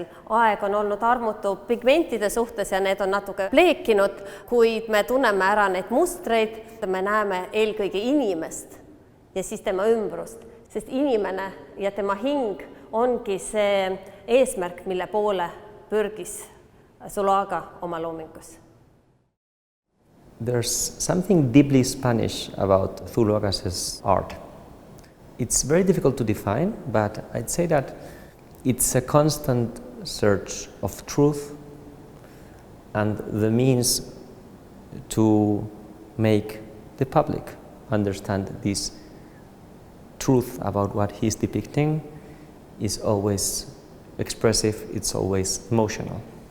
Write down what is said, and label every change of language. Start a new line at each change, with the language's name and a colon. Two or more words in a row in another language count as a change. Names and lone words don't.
Estonian: Aeg on olnud armutu pigmentide suhtes ja need on natuke pleekinud, kuid me tunneme ära neid mustreid, me näeme eelkõige inimest ja siis tema ümbrust, sest inimene ja tema hing ongi see eesmärk, mille poole pürgis Zuloaga oma loomingus.
English: There's something deeply Spanish about Zuloaga's art. It's very difficult to define, but I'd say that it's a constant search of truth and the means to make the public understand this truth about what he's depicting is always expressive, it's always emotional.